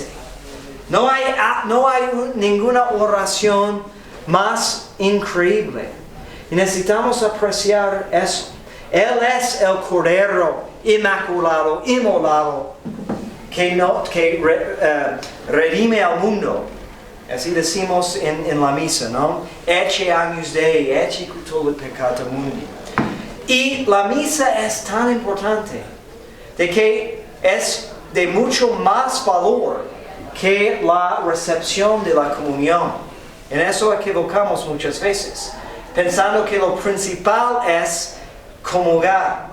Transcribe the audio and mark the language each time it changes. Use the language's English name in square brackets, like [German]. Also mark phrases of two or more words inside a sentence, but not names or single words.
[Spanish] No hay ninguna oración más increíble. Y necesitamos apreciar eso. Él es el Cordero inmaculado, inmolado, que redime al mundo. Así decimos en la misa, ¿no? [Latin] Ecce agnus Dei, ecce cutula peccata mundi. [Spanish] Y la misa es tan importante, de que es de mucho más valor que la recepción de la comunión. En eso equivocamos muchas veces, pensando que lo principal es comulgar.